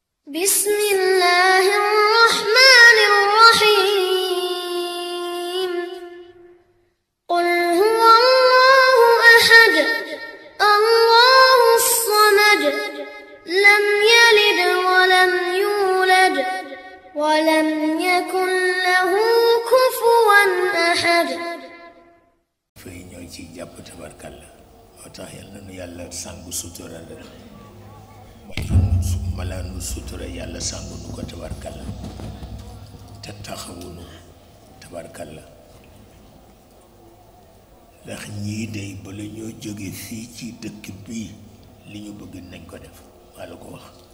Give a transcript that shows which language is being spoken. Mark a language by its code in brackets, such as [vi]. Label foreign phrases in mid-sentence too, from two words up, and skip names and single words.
[ar] بسم الله الرحمن الرحيم قل هو الله أحد الله الصمد لم يلد ولم يولد ولم يكن له كفوا أحد [wo] fay ñoo ci jàpp tabarkalla moo tax yàlla nu yàlla sàngu sutura rek malaanu sutura yàlla sàngu nu ko tabarkalla te taxawunu tabarkalla ndax ñii dey bala ñoo jóge fii ci dëkk bii li ñu bëgg nañ ko def maa la ko wax